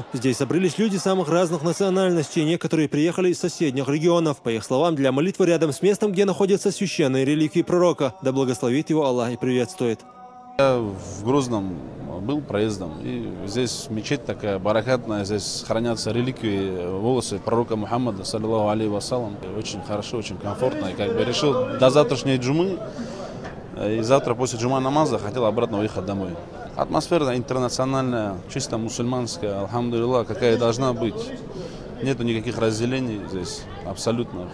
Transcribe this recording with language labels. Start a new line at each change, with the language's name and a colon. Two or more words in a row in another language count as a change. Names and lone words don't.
Russian: Здесь собрались люди самых разных национальностей, некоторые приехали из соседних регионов. По их словам, для молитвы рядом с местом, где находятся священные реликвии пророка. Да благословит его Аллах и приветствует. Я в Грозном был проездом, и здесь мечеть такая баракатная, здесь хранятся реликвии, волосы пророка Мухаммада,
Arabic: صلى الله عليه وسلم.
Russian: Очень хорошо, очень комфортно. И как бы решил до завтрашней джумы, и завтра после джума намаза хотел обратно уехать домой. Атмосфера интернациональная, чисто мусульманская, алхамдулилlah, какая должна быть. Нету никаких разделений здесь, абсолютно.